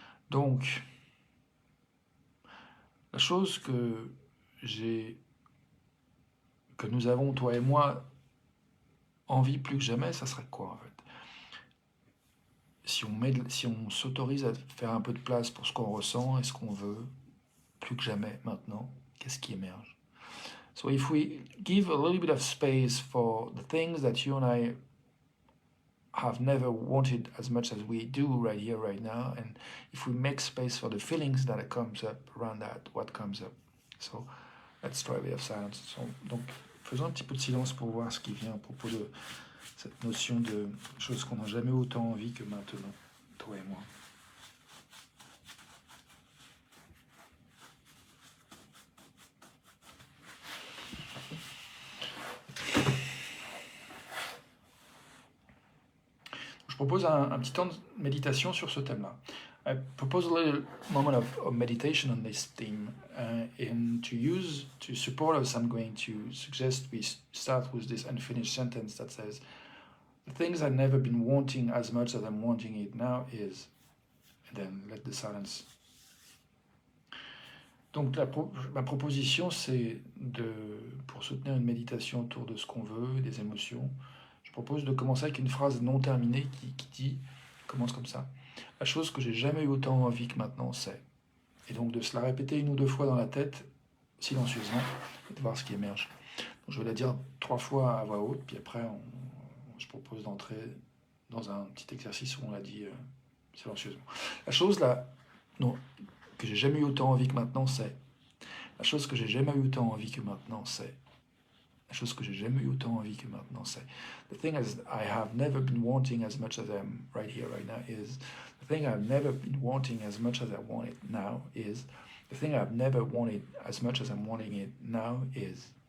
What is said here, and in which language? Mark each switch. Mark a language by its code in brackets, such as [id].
[fr] Donc, la chose que nous avons, toi et moi, envie plus que jamais, ça serait quoi en fait? Si on s'autorise à faire un peu de place pour ce qu'on ressent et ce qu'on veut, plus que jamais maintenant, qu'est-ce qui émerge? [en] So if we give a little bit of space for the things that you and I have never wanted as much as we do right here, right now, and if we make space for the feelings that comes up around that, what comes up. So let's try a bit of silence. [fr] So, donc, faisons un petit peu de silence pour voir ce qui vient à propos de cette notion de choses qu'on n'a jamais autant envie que maintenant, toi et moi. Je propose un petit temps de méditation sur ce thème-là. [en] I propose a little moment of meditation on this theme, and to support us, I'm going to suggest we start with this unfinished sentence that says, "The things I've never been wanting as much as I'm wanting it now is," and then let the silence. [fr] Donc ma proposition, c'est pour soutenir une méditation autour de ce qu'on veut, des émotions, je propose de commencer avec une phrase non terminée qui commence comme ça. La chose que j'ai jamais eu autant envie que maintenant, c'est. Et donc de se la répéter une ou deux fois dans la tête, silencieusement, et de voir ce qui émerge. Donc, je vais la dire 3 fois à voix haute, puis après, je propose d'entrer dans un petit exercice où on la dit silencieusement. La chose là, non, que j'ai jamais eu autant envie que maintenant, c'est. La chose que j'ai jamais eu autant envie que maintenant, c'est. La chose que j'ai jamais eu autant envie que maintenant, c'est. [en] The thing I have never been wanting as much as I'm right here, right now is. The thing I've never been wanting as much as I want it now is. The thing I've never wanted as much as I'm wanting it now is.